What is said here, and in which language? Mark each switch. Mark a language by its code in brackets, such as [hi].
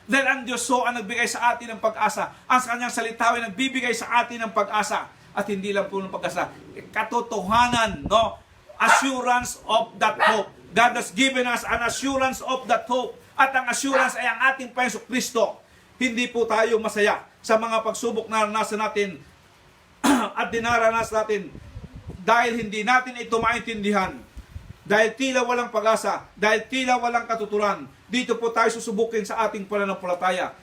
[tl] Dahil ang Diyos ang nagbigay sa atin ng pag-asa. Ang kanyang salita ay nagbibigay sa atin ng pag-asa. At hindi lang po ng pag-asa, katotohanan, no? [en] Assurance of that hope. God has given us an assurance of that hope. [tl] At ang assurance ay ang ating Panginoon Kristo. Hindi po tayo masaya sa mga pagsubok na naranasan natin at dinaranas natin dahil hindi natin ito maintindihan. Dahil tila walang pag-asa, dahil tila walang katuturan, dito po tayo susubukin sa ating pananampalataya.